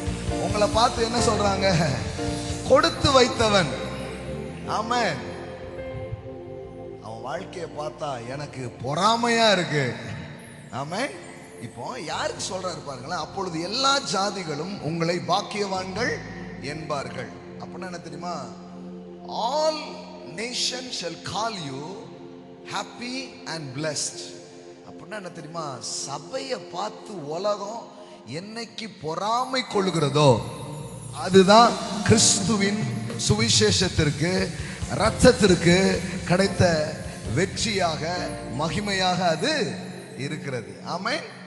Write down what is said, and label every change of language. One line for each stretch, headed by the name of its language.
Tamil: உங்களை பார்த்து என்ன சொல்றாங்க? கொடுத்து வைத்தவன். ஆமென். அவன் வாழ்க்கையை பார்த்தா எனக்கு பொறாமையா இருக்கு. ஆமென். இப்போ யாருக்கு சொல்றாரு பாருங்களேன், அப்பொழுது எல்லா ஜாதிகளும் உங்களை பாக்கியவான்கள் என்பார்கள். அப்படின்னா என்ன தெரியுமா?
English: All nations shall call you happy and blessed.
Tamil: அப்படின்னா என்ன தெரியுமா? சபையை பார்த்து உலகம் என்னைக்கு பொறாமை கொள்கிறதோ அதுதான் கிறிஸ்துவின் சுவிசேஷத்திற்கு, இரத்தத்திற்கு கிடைத்த வெற்றியாக, மகிமையாக அது இருக்கிறது. ஆமென்.